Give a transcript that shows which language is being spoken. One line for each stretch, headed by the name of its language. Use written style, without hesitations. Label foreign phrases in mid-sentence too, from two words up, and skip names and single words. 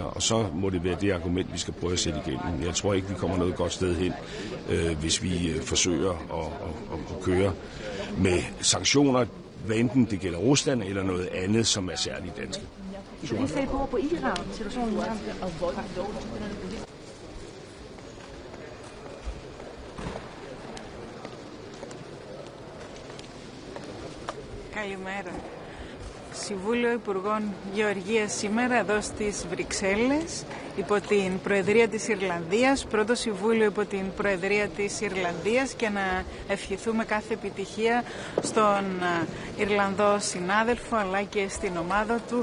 Danish: Og så må det være det argument, vi skal prøve at sætte igennem. Jeg tror ikke, vi kommer noget godt sted hen, hvis vi forsøger at køre med sanktioner, hvad enten det gælder Rusland eller noget andet, som er særligt danske. Hvordan ser I på Iran, situationen i Iran?
Greek: Καλημέρα. Συμβούλιο Υπουργών Γεωργίας σήμερα εδώ στις Βρυξέλλες υπό την Προεδρία της Ιρλανδίας, πρώτο Συμβούλιο υπό την Προεδρία της Ιρλανδίας, και να ευχηθούμε κάθε επιτυχία στον Ιρλανδό συνάδελφο αλλά και στην ομάδα του.